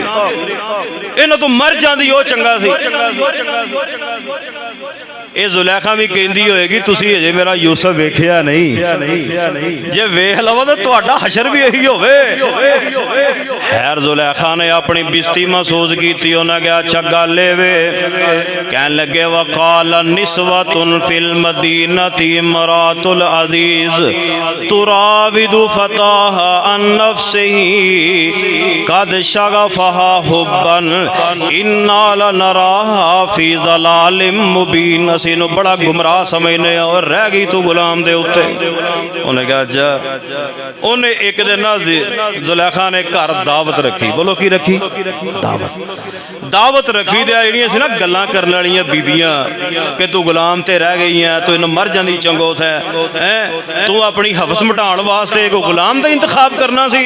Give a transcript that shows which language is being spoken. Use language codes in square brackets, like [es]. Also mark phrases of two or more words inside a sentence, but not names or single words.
[pa] ਇਨ੍ਹੋਂ ਤੂੰ ਮਰ ਜਾਤੀ ਵੋ ਚੰਗਾ ਸੀ। ਯੇ ਜ਼ੁਲੇਖਾ ਭੀ ਕਹਿਤੀ ਹੋਏਗੀ ਤੁਸੀ ਅਜੇ ਮੇਰਾ ਯੂਸੁਫ਼ ਵੇਖਿਆ ਨਹੀਂ, ਜੇ ਵੇਖ ਲਵੋ ਤੋ ਤੁਹਾਡਾ ਹਸ਼ਰ ਭੀ ਯਹੀ ਹੋਵੇ। ਖ਼ੈਰ ਜ਼ੁਲੇਖਾ ਨੇ ਅਪਣੀ ਬਿਸਤੀ ਮਹਿਸੂਸ ਕੀ, ਉਨ੍ਹੇਂ ਕਹਾ ਅੱਛਾ ਗੱਲ ਵੇ। ਕਹਿਣ ਲੱਗੇ [ar] وقال نسوة في المدينة امرأت العزيز تراود فتاها عن نفسه قد شغفها حبا إنا لنراها في ضلال مبين. [pa] ਅਸੀ ਨੂੰ ਬੜਾ ਗੁਮਰਾਹ ਸਮਝਣੇ ਔਰ ਰਹਿ ਗਈ ਤੂੰ ਗ਼ੁਲਾਮ ਦੇ ਉੱਤੇ। ਉਨ੍ਹੇਂ ਕਹਾ ਅੱਛਾ। ਉਨ੍ਹੇਂ ਇੱਕ ਦਿਨ ਨਾ ਜ਼ੁਲੇਖਾ ਨੇ ਘਰ ਦਾਅਵਤ ਰੱਖੀ। ਬੋਲੋ ਕੀ ਰੱਖੀ? ਦਾਅਵਤ ਰੱਖੀ ਦੇ ਜਿਹੜੀਆਂ ਸੀ ਨਾ ਗੱਲਾਂ ਕਰਨ ਵਾਲੀਆਂ ਬੀਬੀਆਂ ਕਿ ਤੂੰ ਗ਼ੁਲਾਮ ਤੇ ਰਹਿ ਗਈ ਹੈ, ਤੂੰ ਇਨ੍ਹੂੰ ਮਰ ਜਾਂਦੀ ਚੰਗੋਸ ਹੈ, ਤੂੰ ਅਪਣੀ ਹਵਸ ਮਿਟਾਉਣ ਵਾਸਤੇ ਇੱਕ ਗ਼ੁਲਾਮ ਦਾ ਇੰਤਖ਼ਾਬ ਕਰਨਾ ਸੀ।